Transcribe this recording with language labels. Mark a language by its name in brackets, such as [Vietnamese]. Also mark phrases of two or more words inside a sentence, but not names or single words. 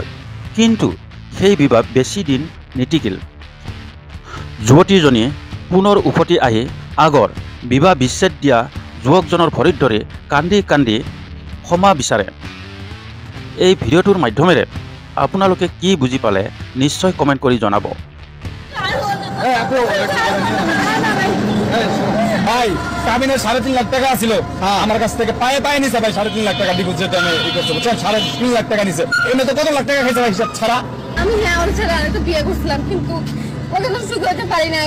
[Assamese] কিন্তু সেই বিবাহ বেছি দিন নিটিকিল। যুৱতীজনী পুনৰ উভতি আহি আগৰ বিবাহ বিচ্ছেদ দিয়া যুৱকজনৰ ভৰিত ধৰি কান্দি কান্দি ক্ষমা বিচাৰে। এই ভিডিঅ'টোৰ মাধ্যমেৰে আপোনালোকে কি বুজি পালে নিশ্চয় কমেণ্ট কৰি জনাব। [Bangla] ভাই কাবিনের 3.5 লাখ টাকা ছিল আমার কাছ থেকে, পায়ে পায়ে নিছে ভাই 3.5 লাখ টাকা ডিপোজিট যেটা আমি ই করতে বুঝছেন, 3.5 লাখ টাকা নিছে। এমনি তো কত লাখ টাকা খাইছে ভাই হিসাব ছাড়া। আমি ওর ছেলে আরেকটা বিয়ে করছিলাম, কিন্তু ওকে তো সুখ হতে পারি না।